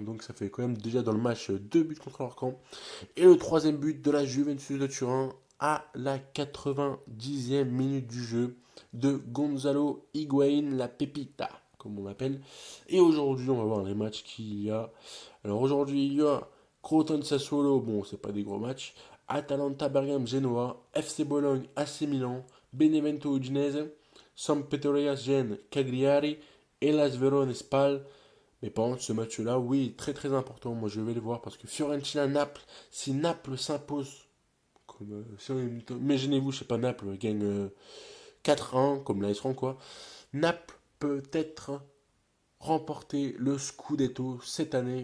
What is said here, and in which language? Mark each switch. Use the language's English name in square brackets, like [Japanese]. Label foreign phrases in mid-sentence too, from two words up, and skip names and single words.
[French] Donc ça fait quand même déjà dans le match 2 buts contre leur camp. Et le troisième but de la Juventus de Turin à la 90e minute du jeu de Gonzalo Higuaín, la Pepita, comme on l'appelle. Et aujourd'hui, on va voir les matchs qu'il y a. Alors aujourd'hui, il y a Crotone Sassuolo, bon, c'est pas des gros matchs. Atalanta Bergame Genoa, FC Bologne AC Milan, Benevento Udinese, Sampdoria Gênes Cagliari, Hellas Verona Spal. Mais par contre, ce match-là, oui, très très important. Moi, je vais le voir parce que Fiorentina-Naples, si Naples s'impose, comme, imaginez-vous, je sais pas, Naples gagne 4-1, comme l'AS Rome, quoi. Naples peut être remporter le Scudetto cette année.